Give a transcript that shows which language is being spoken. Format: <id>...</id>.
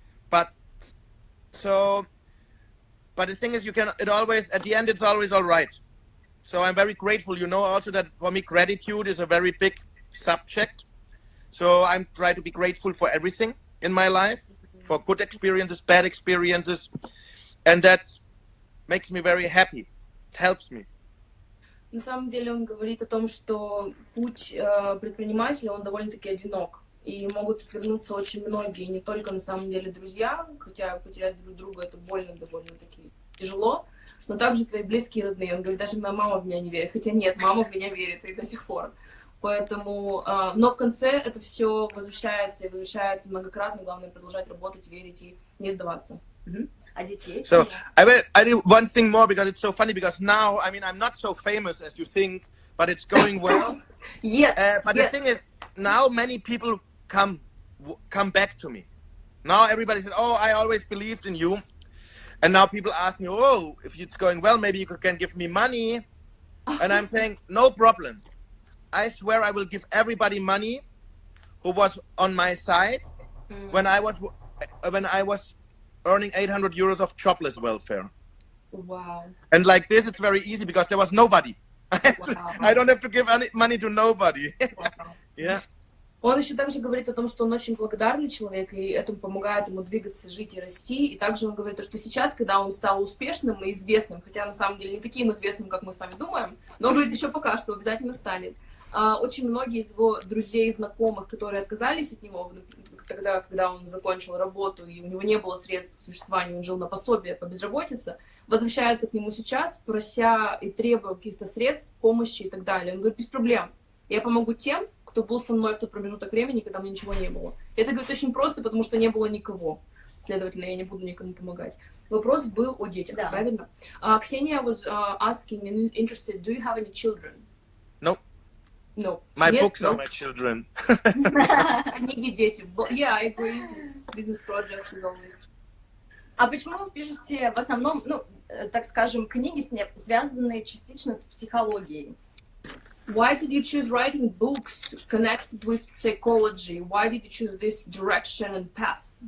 <en>But the thing is, at the end, it's always all right. So I'm very grateful, also that for me, gratitude is a very big subject. So I'm trying to be grateful for everything in my life, for good experiences, bad experiences, and that makes me very happy. helps me.</en> <ru>На самом деле он говорит о том, что путь предпринимателя, он довольно-таки одинок. И могут отвернуться очень многие, не только на самом деле друзья, хотя потерять друг друга это больно довольно-таки тяжело, но также твои близкие и родные. Он говорит, даже моя мама в меня не верит, хотя нет, мама в меня верит и до сих пор. Поэтому, но в конце это все возвращается и возвращается многократно, главное продолжать работать, верить и не сдаваться. А детей?</ru> <en>So I do one thing more because it's so funny because now, I mean, I'm not so famous as you think, but it's going well. The thing is, now many people come back to me. Now everybody says, oh, I always believed in you. And now people ask me, oh, if it's going well, maybe you can give me money. And I'm saying, no problem. I swear I will give everybody money who was on my side when I was earning 800 euros of jobless welfare. Wow. And like this, it's very easy because there was nobody. I don't have to give any money to nobody. Yeah.</en> <ru>Он еще также говорит о том, что он очень благодарный человек, и это помогает ему двигаться, жить и расти. И также он говорит, что сейчас, когда он стал успешным и известным, хотя на самом деле не таким известным, как мы с вами думаем, но он говорит, еще пока что обязательно станет. Очень многие из его друзей и знакомых, которые отказались от него тогда, когда он закончил работу, и у него не было средств к существованию, он жил на пособие по безработице, возвращаются к нему сейчас, прося и требуя каких-то средств, помощи и так далее. Он говорит, без проблем. Я помогу тем, кто был со мной в тот промежуток времени, когда мне ничего не было. Это, говорит, очень просто, потому что не было никого. Следовательно, я не буду никому помогать. Вопрос был о детях, правильно?</ru> <en>Ксения was asking and interested, do you have any children? No. No. My books are my children.</en> <ru>Книги, дети.</ru> <en>Yeah, I agree. It's business projects is always.</en> <ru>А почему вы пишете в основном, так скажем, книги, связанные частично с психологией?</ru> <en>Why did you choose writing books connected with psychology? Why did you choose this direction and path?</en>